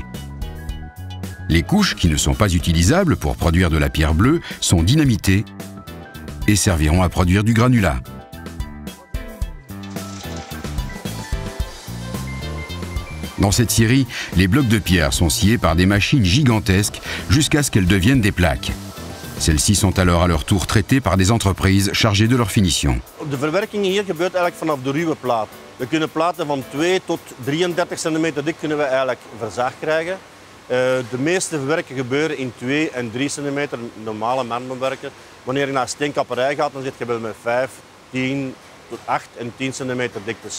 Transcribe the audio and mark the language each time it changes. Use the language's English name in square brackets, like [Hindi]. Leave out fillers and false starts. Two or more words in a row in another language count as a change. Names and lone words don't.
[French] Les couches qui ne sont pas utilisables pour produire de la pierre bleue sont dynamitées et serviront à produire du granulat. Dans cette scierie, les blocs de pierre sont sciés par des machines gigantesques jusqu'à ce qu'elles deviennent des plaques. Celles-ci sont alors à leur tour traitées par des entreprises chargées de leur finition. [Dutch] De verwerking hier gebeurt eigenlijk vanaf de ruwe plaat. We kunnen platen van 2 tot 33 cm dik kunnen we eigenlijk verzaagd krijgen. De meeste verwerken gebeuren in 2 en 3 cm, normale marmerwerken. Wanneer je naar steenkapperij gaat, dan zit je bij 5, 10 tot 8 en 10 cm diktes.